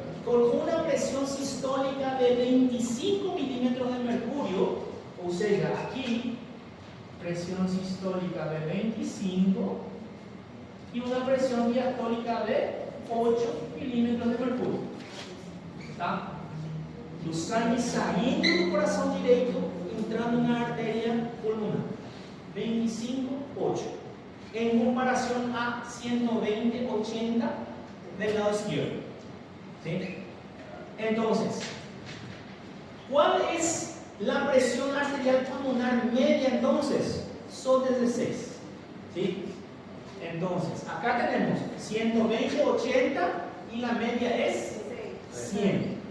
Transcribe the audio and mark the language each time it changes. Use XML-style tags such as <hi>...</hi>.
<es>Con una presión sistólica de 25 milímetros de mercurio, o sea, aquí, presión sistólica de 25 y una presión diastólica de 8 milímetros de mercurio, ¿tá?</es> <pt>Do sangue saindo do coração direito, entrando na artéria pulmonar. 25, 8.</pt> <es>En comparación a 120, 80 del lado izquierdo. ¿Sí? Entonces, ¿cuál es la presión arterial pulmonar media entonces? Son 16. ¿Sí? Entonces, acá tenemos 120, 80 y la media es 100.</es>